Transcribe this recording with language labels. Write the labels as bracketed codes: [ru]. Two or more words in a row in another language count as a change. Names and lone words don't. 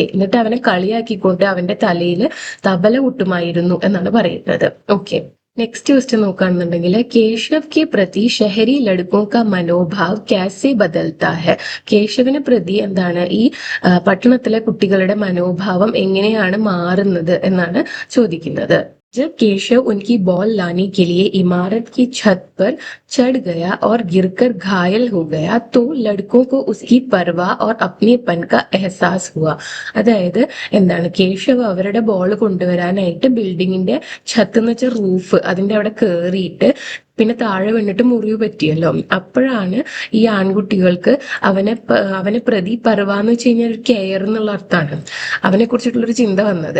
[ml] എന്നിട്ട് അവനെ കളിയാക്കിക്കൊണ്ട് അവന്റെ തലയിൽ തബല കൊട്ടുമായിരുന്നു എന്നാണ് പറയുന്നത്. [en] OK, next question [hi] നോക്കുകയാണെന്നുണ്ടെങ്കിൽ केशव के प्रति शहरी लड़कों का मनोभाव कैसे बदलता है. [ml] കേശവിനെ പ്രതി എന്താണ് ഈ പട്ടണത്തിലെ കുട്ടികളുടെ മനോഭാവം എങ്ങനെയാണ് മാറുന്നത് എന്നാണ് ചോദിക്കുന്നത്. [hi] जब केशव उनकी बॉल लाने के लिए इमारत की छत पर चढ़ गया और गिरकर घायल हो गया तो लड़कों को उसकी परवाह और अपनेपन का एहसास हुआ. [ml] അതായത് എന്താണ് കേശവ് അവരുടെ ബോൾ കൊണ്ടുവരാനായിട്ട് ബിൽഡിങ്ങിന്റെ ഛത്ത് എന്ന് വെച്ചാൽ റൂഫ് അതിന്റെ അവിടെ കയറിയിട്ട് പിന്നെ താഴെ വീണിട്ട് മുറിവ് പറ്റിയല്ലോ. അപ്പോഴാണ് ഈ ആൺകുട്ടികൾക്ക് അവനെ പ്രതി പർവാന്ന് വെച്ച് കഴിഞ്ഞാൽ ഒരു കെയർ എന്നുള്ള അർത്ഥമാണ്, അവനെ കുറിച്ചിട്ടുള്ളൊരു ചിന്ത വന്നത്.